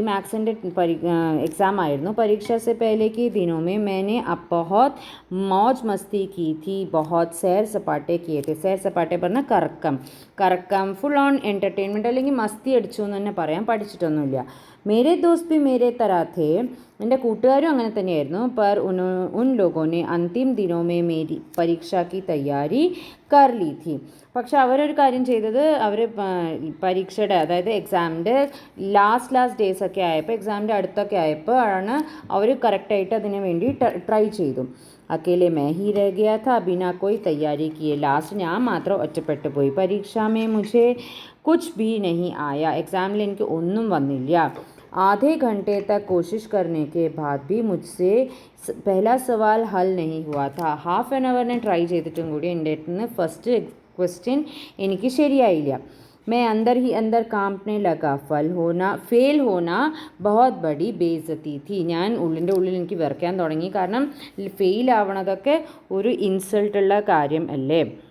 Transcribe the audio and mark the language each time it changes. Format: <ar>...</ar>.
<ml>मैथ्സിൻ്റെ exam ആയിരുന്നു.</ml> <hi>परीक्षा से पहले के दिनों में मैंने अब बहुत मौज मस्ती की थी. बहुत सैर सपाटे किए थे.</hi> <ml>सैर सपाटे പറഞ്ഞാൽ കറക്കം ഫുൾ ഓൺ എൻ്റർടൈൻമെൻറ്റ് അല്ലെങ്കിൽ മസ്തി അടിച്ചു എന്ന് തന്നെ പറയാം. പഠിച്ചിട്ടൊന്നുമില്ല.</ml> <hi>മേരെ ദോസ്ത് भी मेरे तरह थे.</hi> <ml>എൻ്റെ കൂട്ടുകാരും അങ്ങനെ തന്നെയായിരുന്നു.</ml> <hi>पर उन लोगों ने अंतिम दिनों में मेरी परीक्षा की तैयारी कर ली थी.</hi> <ml>പക്ഷെ അവരൊരു കാര്യം ചെയ്തത്, അവർ പരീക്ഷയുടെ അതായത് എക്സാമിൻ്റെ ലാസ്റ്റ് ഡേയ്സ് ഒക്കെ ആയപ്പോൾ, എക്സാമിൻ്റെ അടുത്തൊക്കെ ആയപ്പോൾ ആണ് അവർ കറക്റ്റായിട്ട് അതിന് വേണ്ടി ട്രൈ ചെയ്തു.</ml> <hi>അക്കേലെ मैं ही रह गया था बिना कोई तैयारी किए.</hi> <ml>ലാസ്റ്റ് ഞാൻ മാത്രം ഒറ്റപ്പെട്ടു പോയി.</ml> <hi>പരീക്ഷ में मुझे कुछ भी नहीं आया.</hi> <ml>എക്സാമിൽ എനിക്ക് ഒന്നും വന്നില്ല.</ml> <hi>आधे घंटे तक कोशिश करने के बाद भी मुझसे पहला सवाल हल नहीं हुआ था.</hi> <ml>ഹാഫ് ആൻ അവറിനെ ട്രൈ ചെയ്തിട്ടും കൂടി എൻ്റെ അടുത്ത് നിന്ന് ഫസ്റ്റ് ക്വസ്റ്റ്യൻ എനിക്ക് ശരിയായില്ല.</ml> <hi>मैं अंदर ही अंदर कांपने लगा. फेल होना बहुत बड़ी बेइज्जती थी.</hi> <ml>ഞാൻ ഉള്ളിൻ്റെ ഉള്ളിൽ എനിക്ക് വിറയ്ക്കാൻ തുടങ്ങി. കാരണം ഫെയിൽ ആവണതൊക്കെ ഒരു ഇൻസൾട്ടുള്ള കാര്യം അല്ലേ.</ml>